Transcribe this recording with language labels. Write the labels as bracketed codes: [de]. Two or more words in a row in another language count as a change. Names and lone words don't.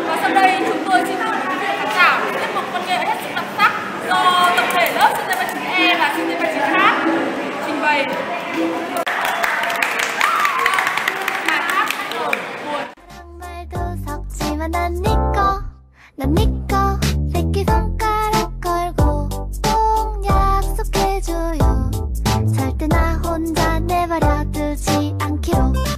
[vi] sau đây chúng tôi xin mời quý vị khán giả một tiết mục văn nghệ hết sức đặc sắc do tập thể lớp sinh viên 39E và sinh viên 39H trình bày. Bài hát ở buồn. [ko] 난 니꺼 새끼손가락 걸고 꼭 약속해줘요. 절대 나 혼자 내버려 두지 않기로.